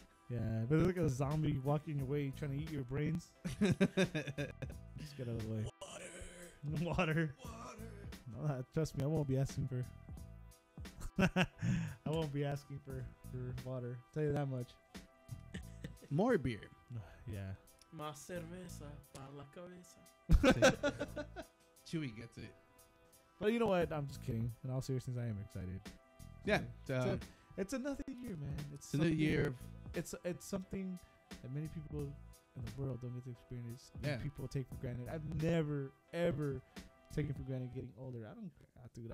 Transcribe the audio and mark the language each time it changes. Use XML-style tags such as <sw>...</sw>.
<en>Yeah, but look at a zombie walking your way trying to eat your brains. Just get out of the way. Water. No, trust me, I won't be asking for. I won't be asking for water. Tell you that much. More beer. Yeah.</en> <es>Más cerveza para la cabeza.</es> <en>Chewy gets it. But you know what? I'm just kidding. In all seriousness, I am excited. Yeah. It's another year, man. It's another year. It's something that many people in the world don't get to experience. Yeah. People take for granted. I've never ever taken for granted getting older. Dude.</en>